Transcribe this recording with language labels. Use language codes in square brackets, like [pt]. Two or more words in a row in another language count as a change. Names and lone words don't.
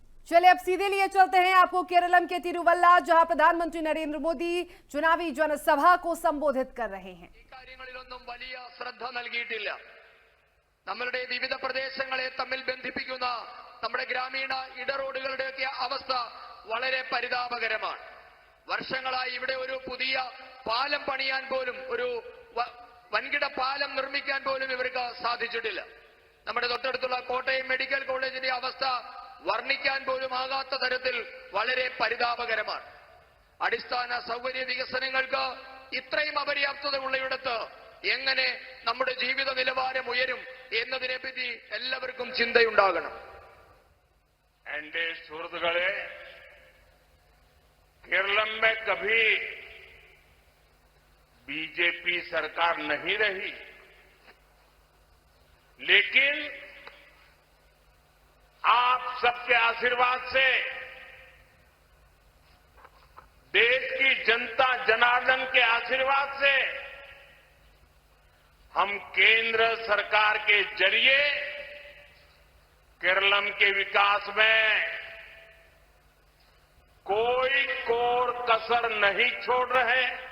[hi] चलिए अब सीधे लिए चलते हैं आपको केरलम के तिरुवल्ला, जहां प्रधानमंत्री नरेंद्र मोदी चुनावी जनसभा को संबोधित कर रहे हैं। [ml] കാര്യങ്ങളിലൊന്നും വലിയ ശ്രദ്ധ നൽകിയിട്ടില്ല. നമ്മളുടെ വിവിധ പ്രദേശങ്ങളെ തമ്മിൽ ബന്ധിപ്പിക്കുന്ന നമ്മുടെ ഗ്രാമീണ ഇടറോഡുകളുടെയൊക്കെ അവസ്ഥ വളരെ പരിതാപകരമാണ്. വർഷങ്ങളായി ഇവിടെ ഒരു പുതിയ പാലം പണിയാൻ പോലും, ഒരു വൻകിട പാലം നിർമ്മിക്കാൻ പോലും ഇവർക്ക് സാധിച്ചിട്ടില്ല. നമ്മുടെ തൊട്ടടുത്തുള്ള കോട്ടയം മെഡിക്കൽ കോളേജിന്റെ അവസ്ഥ വർണ്ണിക്കാൻ പോലും ആകാത്ത തരത്തിൽ വളരെ പരിതാപകരമാണ്. അടിസ്ഥാന സൗകര്യ വികസനങ്ങൾക്ക് ഇത്രയും അപര്യാപ്തത ഉള്ളയിടത്ത് എങ്ങനെ നമ്മുടെ ജീവിത നിലവാരം ഉയരും എന്നതിനെപ്പറ്റി എല്ലാവർക്കും ചിന്തയുണ്ടാകണം. എന്റെ സുഹൃത്തുക്കളെ, [hi] केरलम में कभी बीजेपी सरकार नहीं रही, लेकिन आप सबके आशीर्वाद से, देश की जनता जनार्दन के आशीर्वाद से हम केंद्र सरकार के जरिए केरलम के विकास में कोई कोर कसर नहीं छोड़ रहे।